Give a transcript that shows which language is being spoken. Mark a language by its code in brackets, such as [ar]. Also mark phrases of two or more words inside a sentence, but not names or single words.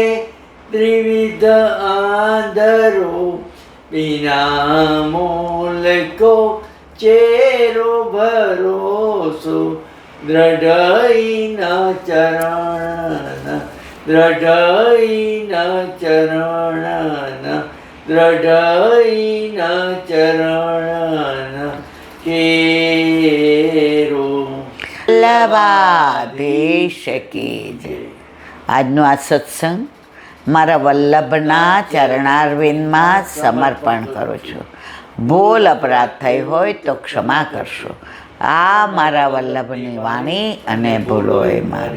[bra] त्रिविध आंधरो बिना मूल को चेरो भरोसो दृढ़ई न चरण दृढ़ई न चरण दृढ़ई न चरण केरो [gu] વલ્લભાધીશ કી જય. આજનો આ સત્સંગ મારા વલ્લભના ચરણારવિંદમાં સમર્પણ કરું છું. ભૂલ અપરાધ થઈ હોય તો ક્ષમા કરશો. આ મારા વલ્લભની વાણી અને ભૂલો એ મારી.